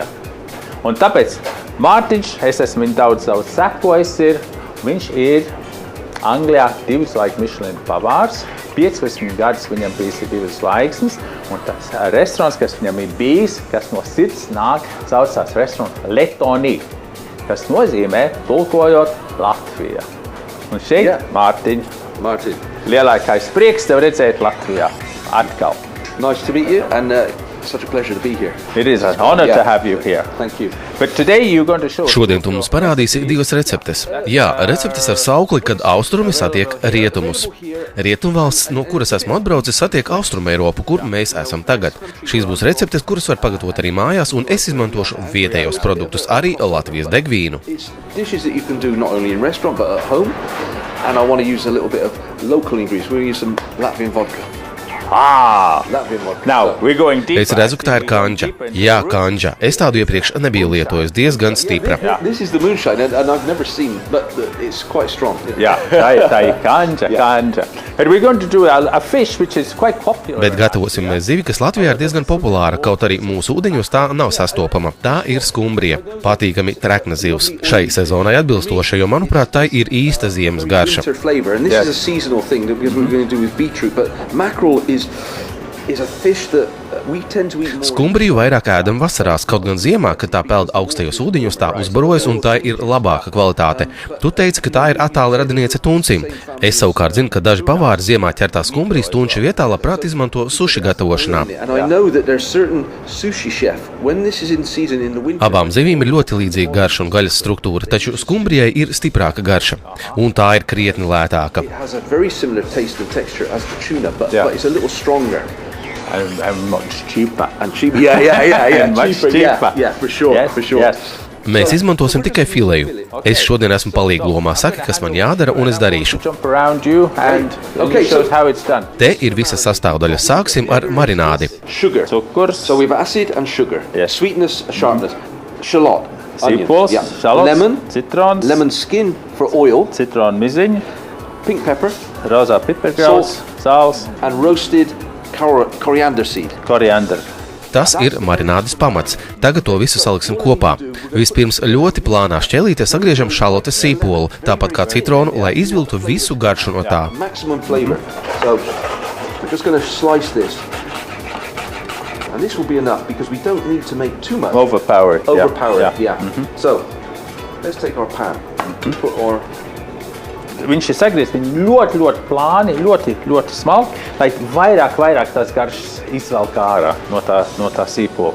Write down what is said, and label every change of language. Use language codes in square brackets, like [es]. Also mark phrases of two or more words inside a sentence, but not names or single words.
[lv] Un tāpēc Mārtiņš, es esmu viņu daudz sekojis, viņš ir Anglijā 2 laiku Michelin pavārs, 15 gadus viņam bijis 2 zvaigznes, un tas restorāns, kas viņam ir bijis, kas no sirds nāk, saucās restorāns Letonī, kas nozīmē, tulkojot Latvija. Un šeit, Mārtiņ, lielākais prieks tev redzēt Latvijā atkal. [en] Nice to meet you, and such a pleasure to be here. It is an honor to have you here. Thank you. But today you're going to show. [lv] Šodien tu mums parādīsi 2 receptes. Jā, receptes ar saukli, kad austrumi satiek rietumus. Rietumvalsts, no kuras esmu atbraucis, satiek Austrumu Eiropu, kur mēs esam tagad. Šīs būs receptes, kuras var pagatavot arī mājās, un es izmantošu vietējos produktus, arī Latvijas degvīnu. [en] It's dishes that you can do not only in restaurant but at home, and I want to use a little bit of local ingredients. We're going to use some Latvian vodka. Latvian vodka. Now, we're going deep. [lv] Es redzu, ka tā ir kanģa. Jā, kanģa. Es tādu iepriekš nebiju lietojis, diezgan stipra. [en] This is the moonshine, and I've never seen, but it's quite strong. [lv] Jā, tā ir kanģa. [en] But we're going to do a fish which is quite popular. [lv] Bet gatavosim mēs zivi, kas Latvijā ir diezgan populāra, kaut arī mūsu ūdeņos tā nav sastopama. Tā ir skumbrija. Patīkami trekna zivs. Šai sezonai atbilstoša, jo, manuprāt, tai ir īsta ziemas garša. [en] And this is a seasonal thing because we're going to do with beetroot, but mackerel is a fish that we tend to eat more. [lv] Skumbriju vairāk ēdam vasarās, kaut gan ziemā, kad tā peld augstajos ūdeņos, tā uzbarojas un tā ir labāka kvalitāte. Tu teici, ka tā ir attāla radiniece tuncim. Es savukārt zinu, ka daži pavāri ziemā ķertā skumbrijas tunča vietā labprāt izmanto suši gatavošanā. Abām zivīm ir ļoti līdzīga garša un gaļas struktūra, taču skumbrijai ir stiprāka garša, un tā ir krietni lētāka. [en] And much cheaper. And cheaper. Yeah. Much cheaper. Yeah, for sure. Yes. [lv] Mēs izmantosim tikai fileju. Es šodien esmu palīga lomā. Saki, kas man jādara, un es darīšu. Te ir visas sastāvdaļas. Sāksim ar marinādi. [en] Sugar. So we have acid and sugar. Yes. Sweetness, sharpness. Shallot. [lv] Sīpols, šalots, [en] Lemon. [lv] citrons. [en] Lemon skin for oil. [lv] Citronu miziņu. [en] Pink pepper. [lv] Rozā pipergrauds. Sāls. [en] And roasted coriander seed. [lv] Koriander. Tas ir marinādes pamats. Tagad to visu saliksim kopā. Vispirms ļoti plānā šķelītē sagriežam šalotes sīpolu, tāpat kā citronu, lai izvilktu visu garšu no tā. [en] Maximum flavor. So we're just going to slice this. And this will be enough because we don't need to make too much. Overpowered. Yeah. So let's take our pan. Put our [lv] Viņš ir sagriezts ļoti plāni, ļoti smalki, lai vairāk tās garšas izvelk ārā no tā sīpola.